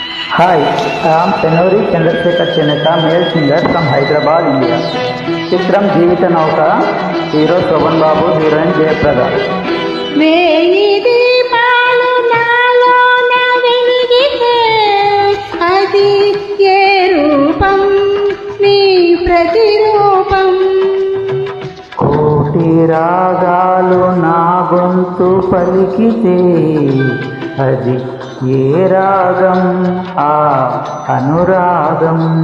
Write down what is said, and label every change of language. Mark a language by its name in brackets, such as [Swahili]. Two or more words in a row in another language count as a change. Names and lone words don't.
[English] Hi, I am Tenori Chandrasekhar Cheneta, male singer from Hyderabad, India. Chitram Jeevita Nauka, hero Shobhan Babu, heroine Jayaprada. [Telugu] వేయి దీపాలు నాలోన వెలిగితే అది ఏ రూపం నీ ప్రతిరూపం. కోటి రాగాలు నా గొంతు పలికితే అది ఏ రాగం ఆ అనురాగం.